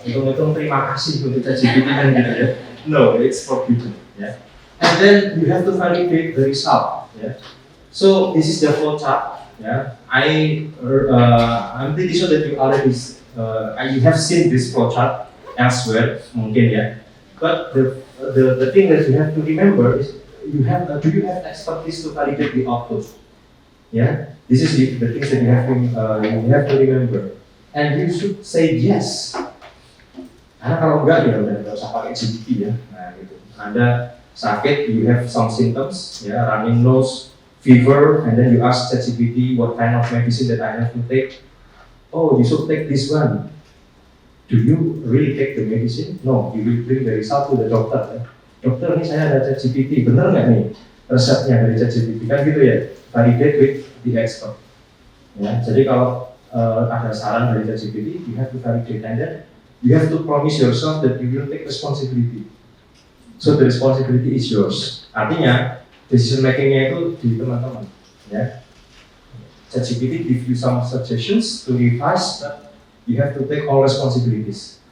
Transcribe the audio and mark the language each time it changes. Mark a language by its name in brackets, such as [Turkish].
[Indonesian] Hitung-hitung terima kasih untuk GPT kan gitu ya. [English] No, it's forbidden. Yeah? And then you have to validate the result. Yeah? So this is the flow chart. Yeah, I'm pretty sure that you already you have seen this flowchart elsewhere, [Indonesian] mungkin ya. [English] But the thing that you have to remember is do you have expertise to validate the output? Yeah, this is the things that you have to remember, and you should say yes. [Indonesian] Karena kalau enggak ya udah nggak usah pakai GPT ya. Nah gitu. Anda sakit, [English] you have some symptoms, [Indonesian] ya, [English] running nose, fever, and then you ask ChatGPT what kind of medicine that I have to take. Oh, you should take this one. Do you really take the medicine? No, you will bring the result to the doctor. Ya. [Indonesian] Dokter, ini saya ada ChatGPT, bener nggak nih resepnya dari ChatGPT? Kan gitu ya, [English] validate with the expert. Ya, [Indonesian] jadi kalau ada saran dari ChatGPT, [English] you have to validate, and then you have to promise yourself that you will take responsibility. So the responsibility is yours. [Indonesian] Artinya decision makingnya itu di teman-teman. [English] Ya, ChatGPT give you some suggestions to revise, but you have to take all responsibilities.